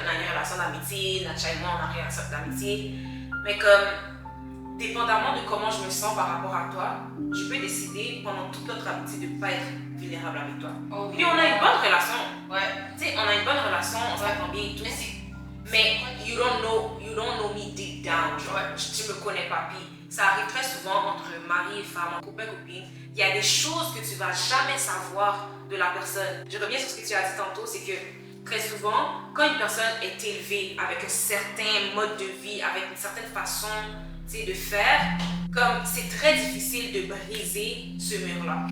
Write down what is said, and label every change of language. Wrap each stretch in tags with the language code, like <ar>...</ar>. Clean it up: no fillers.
<fr>On a une relation d'amitié, Natcha et moi, on a une relation d'amitié. Mais comme, dépendamment de comment je me sens par rapport à toi, je peux décider pendant toute notre amitié de ne pas être vulnérable avec toi. Puis on a une bonne relation. Ouais. Tu sais, on a une bonne relation, on s'entend bien et tout.</fr> <en>Mais you don't know me deep down, genre.</en> <fr>Tu me connais pas. Puis ça arrive très souvent entre mari et femme, copain, copine. Il y a des choses que tu vas jamais savoir de la personne. Je reviens sur ce que tu as dit tantôt, c'est que très souvent, quand une personne est élevée avec un certain mode de vie, avec une certaine façon, tu sais, de faire, comme c'est très difficile de briser ce mur-là.</fr>